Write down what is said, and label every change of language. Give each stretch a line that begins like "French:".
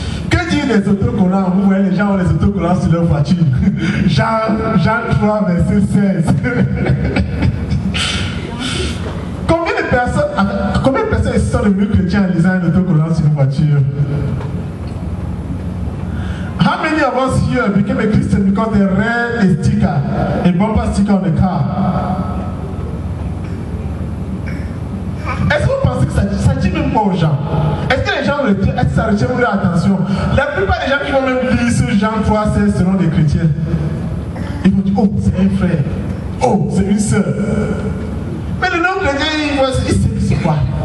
French: Que dire des autocollants? Vous voyez, les gens ont les autocollants sur leur voiture. Jean 3, verset 16. Combien de personnes sont devenues chrétiens en lisant un autocollant sur une voiture?
English: How many of us here became a Christian because they read a sticker, a bumper sticker on the car?
French: Est-ce que vous pensez que ça dit même quoi aux gens? Est-ce que les gens est-ce que ça retient leur attention? La plupart des gens qui vont même lire ce Jean 3,16 seront des chrétiens. Ils vont dire, oh, c'est un frère. Oh, c'est une sœur. Mais le nom chrétien, il sait c'est quoi?